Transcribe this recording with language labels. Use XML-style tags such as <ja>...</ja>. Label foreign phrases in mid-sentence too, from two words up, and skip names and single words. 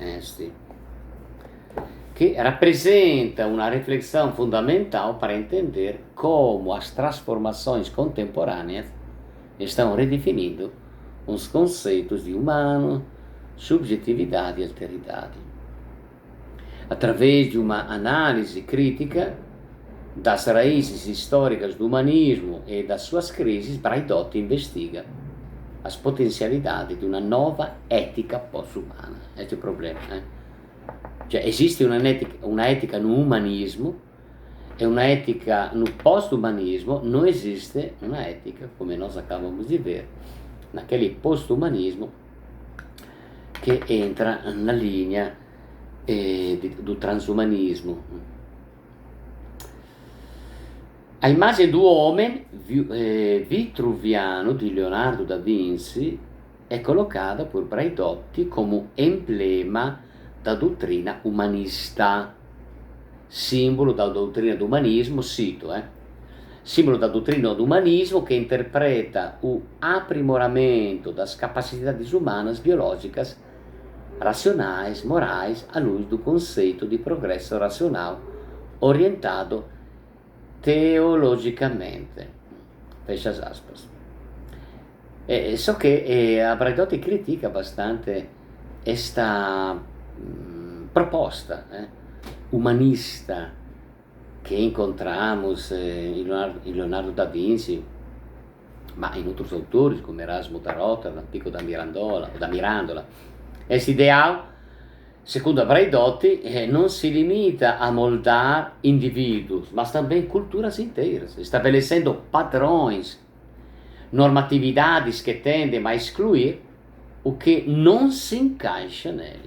<pt>Que rappresenta uma reflexão fundamental para entender como as transformações contemporâneas estão redefinindo os conceitos de humano, subjetividade e alteridade. Através de uma análise crítica das raízes históricas do humanismo e das suas crises, Braidotti investiga as potencialidades de uma nova ética pós-humana. Este é o problema,</pt> <it>Cioè, esiste una etica no umanismo e una etica no post-umanismo, non esiste una etica, come</it> <pt>nós acabamos</pt> <it>di ver,</it> <pt>naquele post-umanismo</pt> <it>che entra</it> <pt>na linea do transumanismo.</pt> <it>A immagine</it> <pt>do homem vitruviano</pt> <it>di Leonardo da Vinci è collocata por</it> <pt>Braidotti</pt> <it>come emblema</it> <pt>da doutrina umanista, simbolo da doutrina do umanismo, cito, simbolo da doutrina do humanismo que interpreta o aprimoramento das capacidades humanas biológicas, racionais, morais, à luz do conceito de progresso racional orientado teologicamente. Fecha as aspas.</pt> <it>So che</it> <pt>a Braidotti critica bastante esta proposta umanista che incontramos in Leonardo da Vinci,</pt> <it>ma in</it> <pt>outros autores como Erasmo da Rotterdam, Pico da Mirandola. Esse ideal, secondo Braidotti, não se limita a moldar indivíduos, mas também culturas inteiras, estabelecendo padrões, normatividades que tendem a excluir o que não se encaixa nele.</pt>